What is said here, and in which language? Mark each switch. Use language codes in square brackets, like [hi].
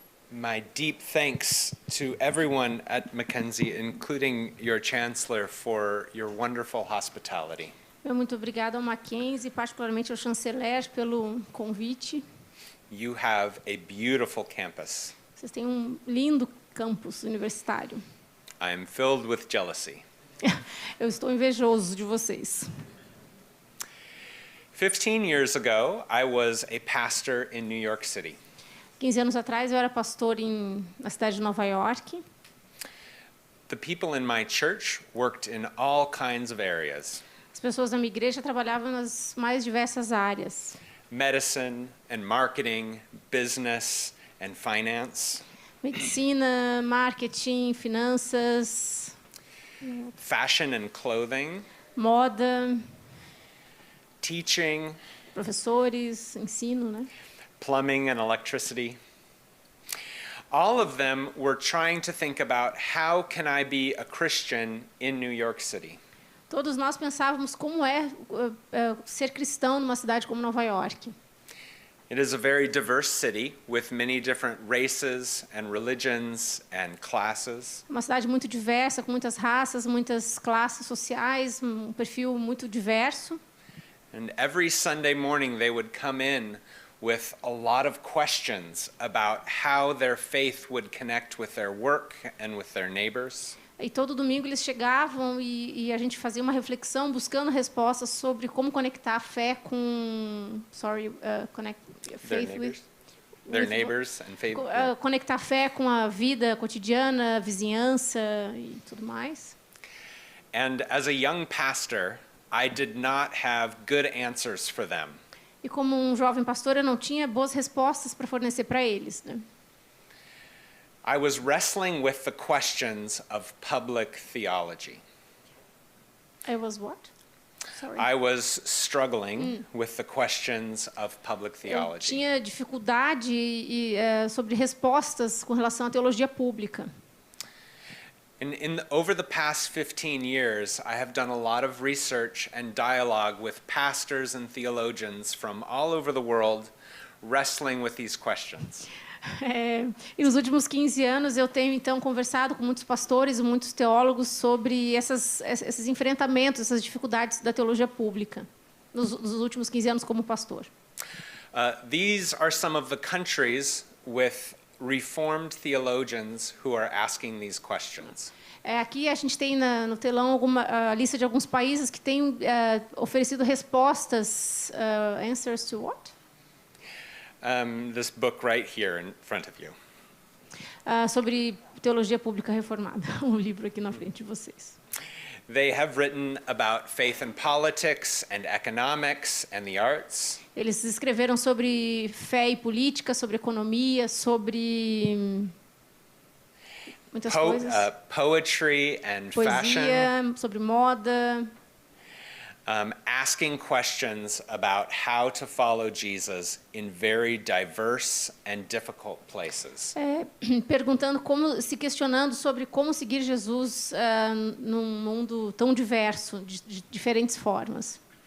[en] My deep thanks to everyone at Mackenzie, including your chancellor, for your wonderful hospitality. [pt] Muito obrigada ao Mackenzie, particularmente ao chanceler, pelo convite. [en] You have a beautiful campus. [pt] Vocês têm um lindo campus universitário. [en] I am filled with jealousy. [pt] Eu estou invejoso de vocês. [en] 15 years ago, I was a pastor in New York City. [pt] 15 anos atrás, eu era pastor na cidade de Nova York. [en] The people in my church worked in all kinds of areas. [pt] As pessoas da minha igreja trabalhavam nas mais diversas áreas. [en] Medicine and marketing, business and finance. [pt] Medicina, marketing, finanças, [en] Fashion and clothing. [pt] moda, [en] Teaching. [pt] professores, ensino, né? [en] Plumbing and electricity. All of them were trying to think about how can I be a Christian in New York City. [pt] Todos nós pensávamos como é ser cristão numa cidade como Nova York. [en] It is a very diverse city with many different races and religions and classes. [pt] Uma cidade muito diversa, com muitas raças, muitas classes sociais, um perfil muito diverso. [en] And every Sunday morning they would come in with a lot of questions about how their faith would connect with their work and with their neighbors. [pt] E todo domingo eles chegavam e a gente fazia uma reflexão buscando respostas sobre como conectar a fé com [en] connect faith with their neighbors and faith. [pt] Conectar a fé com a vida cotidiana, vizinhança e tudo mais. [en] And as a young pastor, I did not have good answers for them. [pt] E como um jovem pastor, eu não tinha boas respostas para fornecer para eles, né? [en] I was wrestling with the questions of public theology. I was what? Sorry. I was struggling with the questions of public [pt] Eu [en] theology. [pt] tinha dificuldade sobre respostas com relação à teologia pública. [en] Over the past 15 years, I have done a lot of research and dialogue with pastors and theologians from all over the world wrestling with these questions. [pt] E nos últimos 15 anos eu tenho então conversado com muitos pastores e muitos teólogos sobre esses enfrentamentos, essas dificuldades da teologia pública nos últimos 15 anos como pastor. [en] These are some of the countries with Reformed theologians who are asking these questions. [pt] Aqui a gente tem no telão a lista de alguns países que têm oferecido respostas, [en] answers to what? This book right here in front of you. [pt] Sobre teologia pública reformada, um livro aqui na frente de vocês. [en] They have written about faith and politics and economics and the arts. [pt] Eles escreveram sobre fé e política, sobre economia, sobre muitas coisas. [en] Poetry and [pt] Poesia, [en] fashion. [pt] sobre moda. [en] asking questions about how to follow Jesus in very diverse and difficult places. [pt] Perguntando se questionando sobre como seguir Jesus num mundo tão diverso, de diferentes formas.